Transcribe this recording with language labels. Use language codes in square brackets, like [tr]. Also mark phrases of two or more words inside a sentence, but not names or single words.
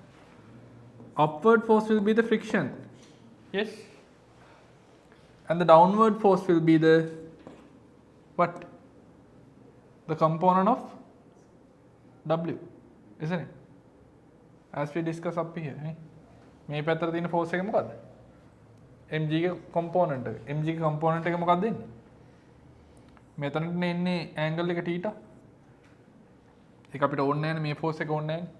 [en] Upward force will be the friction, yes, and the downward force will be the what? The component of W, isn't it? As we discuss up here. [si] මේ පැත්තට තියෙන force එක මොකද්ද? mg ගේ component එක. mg ගේ component එක මොකක්ද දෙන්නේ? මෙතනට එන්නේ angle එක θ. ඒක අපිට ඕනේ නැහැ නේ, මේ force එක ඕනේ නැහැ නේ.